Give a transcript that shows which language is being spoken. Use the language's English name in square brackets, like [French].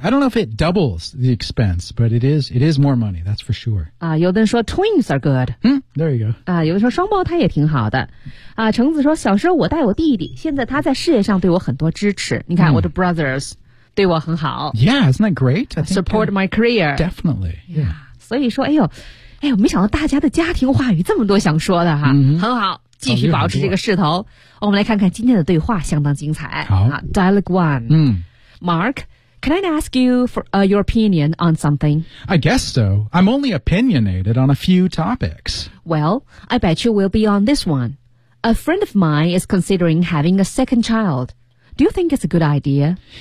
[English] I don't know if it doubles the expense, but it is more money, that's for sure. [Chinese] 啊，有的人说 [English] twins are good. There you go. [Chinese] 啊，有的说双胞胎也挺好的。啊，橙子说小时候我带我弟弟，现在他在事业上对我很多支持。你看我的 brothers 对我很好。 [English] Yeah, isn't that great? I support my career. Definitely. Yeah. [Chinese] 所以说，哎呦，没想到大家的家庭话语这么多想说的哈，很好。继续保持这个势头、哦、我们来看看今天的对话相当精彩好、 [English] Dialogue 1、Mark, can I ask you for、your opinion on something? I guess so. I'm only opinionated on a few topics. Well, I bet you will be on this one. A friend of mine is considering having a second child. Do you think it's a good idea?